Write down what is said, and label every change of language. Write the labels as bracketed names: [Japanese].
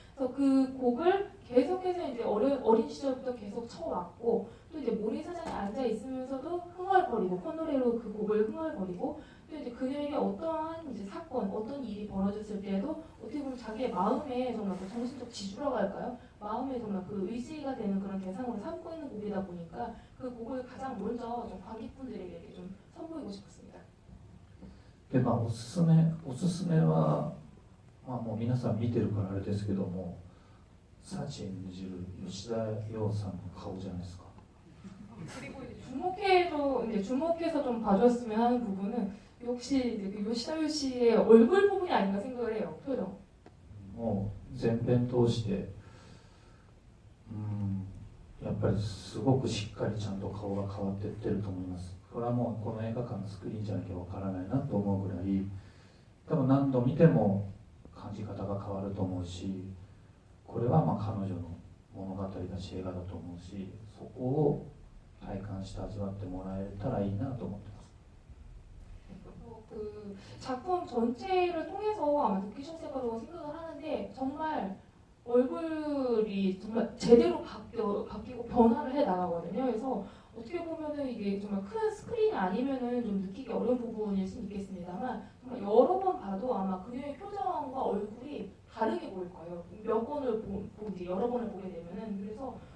[Korean] 그래서 그 곡을 계속해서 이제 어린 시절부터 계속 쳐왔고 또 이제 모래사장에 앉아 있으면서도 흥얼거리고 콧노래로 그 곡을 흥얼거리고 또 이제 그녀에게 어떠한 이제 사건, 어떤 일이 벌어졌을 때에도 어떻게 보면 자기의 마음에 정말 그 정신적 지주라고 할까요? 마음에 정말 그 의지가 되는 그런 대상으로 삼고 있는 곡이다 보니까 그 곡을 가장 먼저 좀 관객분들에게 좀 선보이고 싶었습니다. [Japanese] でおすすめは、もう皆さん見てるからあれですけども、サチ演じる吉田羊さんの顔じゃないですか。 [Korean] 그리고 이제 주목해서 좀 봐줬으면 하는 부분은 역시 이제 그 요시다요 씨의 얼굴 부분이 아닌가 생각을 해요. 표정. [Japanese] もう全編通してやっぱりすごくしっかりちゃんと顔が変わっていってると思います。これはもうこの映画館のスクリーンじゃなきゃわからないなと思うぐらい、多分何度見ても感じ方が変わると思うし、これは彼女の物語だし映画だと思うし、そこを体感して味わってもらえたらいいなと思ってます。 [Korean] 그 작품 전체를 통해서 아마 느끼셨을 거라고 생각을 하는데 정말 얼굴이 정말 제대로 바뀌고 변화를 해 나가거든요. 그래서 어떻게 보면은 이게 정말 큰 스크린이 아니면은 좀 느끼기 어려운 부분일 수 있겠습니다만 정말 여러 번 봐도 아마 그녀의 표정과 얼굴이 다르게 보일 거예요. 몇 번을 이제 여러 번을 보게 되면은 그래서